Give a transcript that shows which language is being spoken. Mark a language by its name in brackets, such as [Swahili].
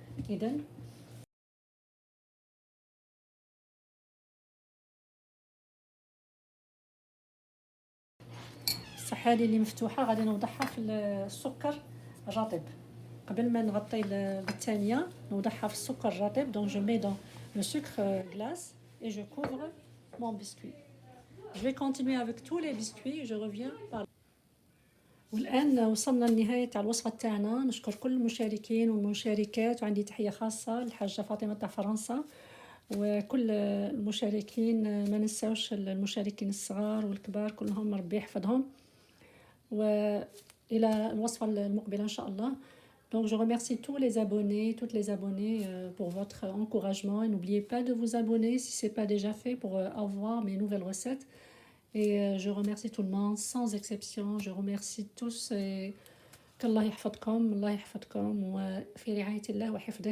[Arabic] اذا الصح هذه اللي مفتوحه غادي نوضعها في السكر الرطب قبل ما نغطي بالثانيه، نوضعها في السكر الرطب. [French] دونك جو مي دون لو سكر غلاس et je couvre mon biscuit. Je vais continuer avec tous les biscuits et je reviens par. [Arabic] والآن وصلنا لنهاية الوصفة تاعنا. نشكر كل المشاركين والمشاركات، وعندي تحية خاصة للحاجة فاطمة تاع فرنسا وكل المشاركين. ما ننساوش المشاركين الصغار والكبار كلهم، ربي يحفظهم، وإلى الوصفة المقبلة إن شاء الله. [French] Donc je remercie tous les abonnés, toutes les abonnées pour votre encouragement. Et n'oubliez pas de vous abonner si ce n'est pas déjà fait pour avoir mes nouvelles recettes. Et je remercie tout le monde sans exception. Je remercie tous et qu'Allah [Arabic] يحفظكم، الله يحفظكم وفي رعاية الله وحفظه.